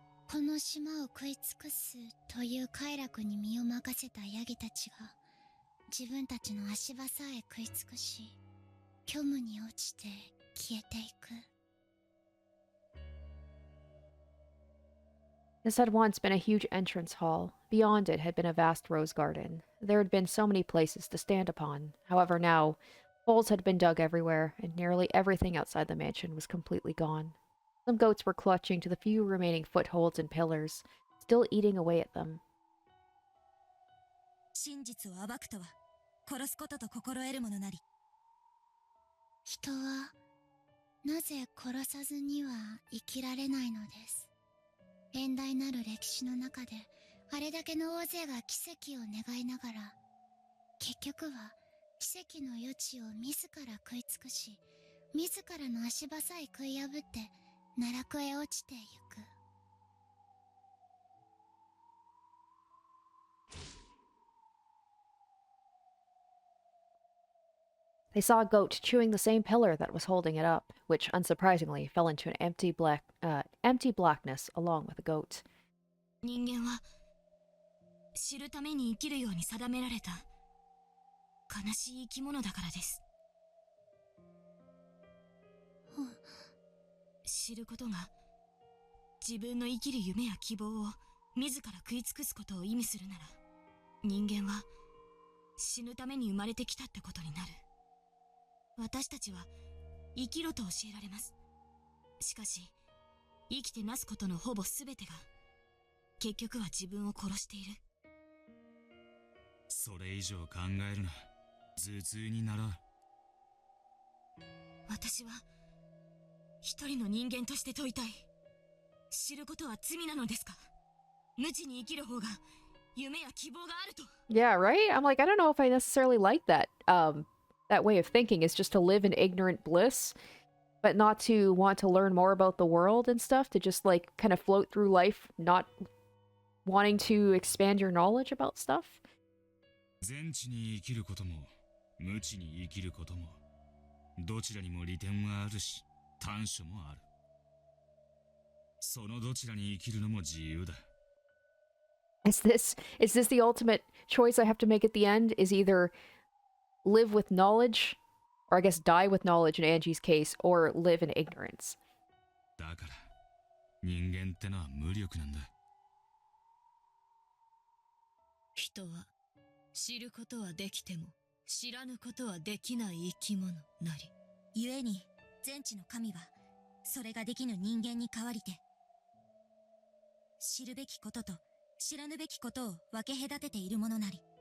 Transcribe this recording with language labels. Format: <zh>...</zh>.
<ja>この島を食い尽くすという快楽に身を任せたヤギたちが自分たちの足場さえ食い尽くし、虚無に落ちて消えていく。</ja> <en>This had once been a huge entrance hall. Beyond it had been a vast rose garden. There had been so many places to stand upon. However, now, holes had been dug everywhere, and nearly everything outside the mansion was completely gone. Some goats were clutching to the few remaining footholds and pillars, still eating away at them.</en> <ja>真実を暴くとは殺すことと心得るものなり。人はなぜ殺さずには生きられないのです。遠大なる歴史の中であれだけの大勢が奇跡を願いながら、結局は奇跡の余地を自ら食い尽くし、自らの足場さえ食い破って奈落へ落ちてゆく。</ja> <en>They saw a goat chewing the same pillar that was holding it up, which unsurprisingly fell into an empty blackness along with the goat.</en> <ja>人間は知るために生きるように定められた悲しい生き物だからです。知ることが自分の生きる夢や希望を自ら食い尽くすことを意味するなら、人間は死ぬために生まれてきたってことになる。私たちは生きろと教えられます。しかし生きてなすことのほぼ全てが結局は自分を殺している。それ以上考えるな。頭痛にならん。私は一人の人間として問いたい。知ることは罪なのですか？無知に生きる方が夢や希望があると。</ja> <en>Yeah, right? I'm like, I don't know if I necessarily like that. That way of thinking is just to live in ignorant bliss, but not to want to learn more about the world and stuff, to just like kind of float through life, not wanting to expand your knowledge about stuff.</en> <ja>全知に生きることも無知に生きることもどちらにも利点はあるし短所もある。そのどちらに生きるのも自由だ。</ja> <en>Is this the ultimate choice I have to make at the end? Is either live with knowledge, or I guess die with knowledge in Angie's case, or live in ignorance.</en> <ja>だから人間ってのは無力なんだ。人は知ることはできても知らぬことはできない生き物なり。故に全知の神はそれができぬ人間に代わりて、知るべきことと知らぬべきことを分け隔てているものなり。</ja>